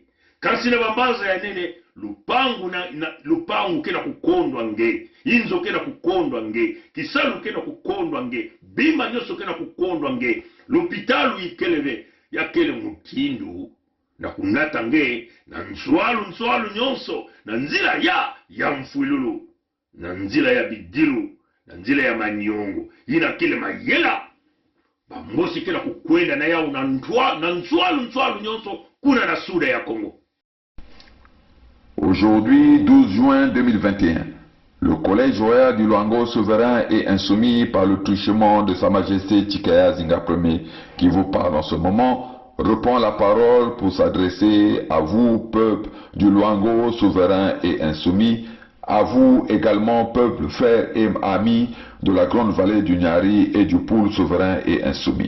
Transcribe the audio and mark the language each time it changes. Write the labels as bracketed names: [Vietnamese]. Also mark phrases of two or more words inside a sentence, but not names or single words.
[Kituba (Democratic Republic of Congo)] Kasi na bambanza ya nene, lupangu kena kukondwa nge, inzo kena kukondwa nge, kisalu kena kukondwa nge, bima nyoso kena kukondwa nge, lupitalu ikeleve, ya kele mutindu, na kunata nge, na nswalu nyonso, na nzila ya mfuilulu. Na nzila ya bidilu, na nzila ya manyongo, ina kile mayela, bambosi kila kukwenda na yao na nswalu nyonso, kuna na suda ya Congo. [French] Aujourd'hui, 12 juin 2021, le Collège royal du Luango souverain est insoumis par le truchement de Sa Majesté Tshikaya Zinga Ier, qui vous parle en ce moment, reprend la parole pour s'adresser à vous, peuple du Luango souverain et insoumis, À vous également, peuple, frères et amis de la grande vallée du Niari et du Poul souverain et insoumis.